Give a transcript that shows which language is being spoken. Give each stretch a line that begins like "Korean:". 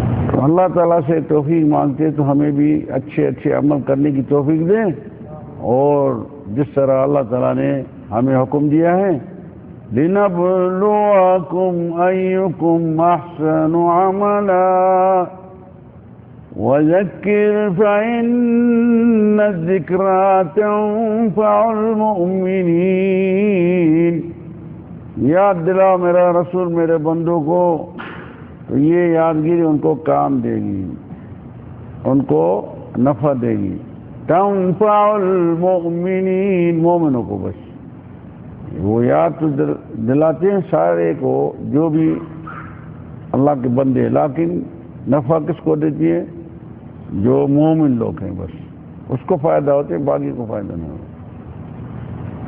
Urdu: تو اللہ تعالیٰ سے توفیق مانگتے تو ہمیں بھی اچھے اچھے عمل کرنے کی توفیق دیں، اور جس طرح اللہ تعالیٰ نے ہمیں حکم دیا ہے
Arabic: لِنَبْلُوَكُمْ أَيُّكُمْ أَحْسَنُ عَمَلًا وَذَكِّرْ فَإِنَّ الذِّكْرَىٰ تَنفَعُ الْمُؤْمِنِينَ.
Urdu: یاد دلاؤ میرا رسول میرے بندوں کو، تو یہ یادگیری ان کو کام دے گی، ان کو نفع دے گی.
Arabic: تنفع المؤمنین،
Urdu: مومنوں کو بس وہ یاد تو دلاتے ہیں سارے کو جو بھی اللہ کے بندے، لیکن نفع کس کو دیتی ہے؟ جو مومن لوگ ہیں، بس اس کو فائدہ ہوتے ہیں، باقی کو فائدہ نہیں ہوتا.